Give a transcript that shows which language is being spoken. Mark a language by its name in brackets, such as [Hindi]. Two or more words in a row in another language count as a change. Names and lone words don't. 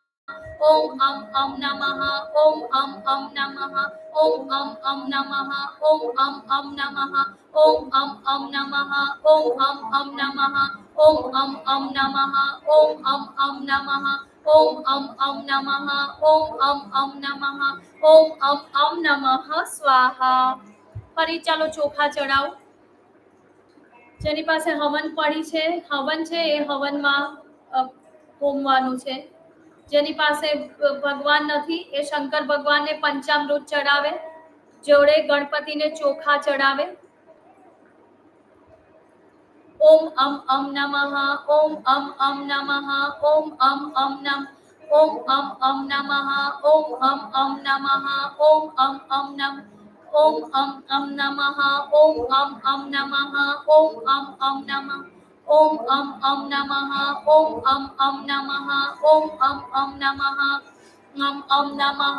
[Sanskrit] ओम अम नमः ओम अम नमः ओम अम नमः ओम अम नमः ओम अम नमः ओम अम नमः ओम अम नमः ओम अम नमः ओम अम नमः ओम अम नमः ओम अम नमः स्वाहा। [Gujarati] ફરી ચાલો ચોખા ચડાવો. જેની પાસે હવન પડી છે, હવન છે એ હવનમાં હોમવાનું છે. જેની પાસે ભગવાન નથી એ શંકર ભગવાનને પંચામૃત ચડાવે, જોડે ગણપતિને ચોખા ચડાવે. [Sanskrit] ओम नमः ओम नमः ओम नम ओम नमः ओम नमः ओम नम ओम नमः ओम नमः ओम नमः ओम नमः ओम नमः ओम नमः नमः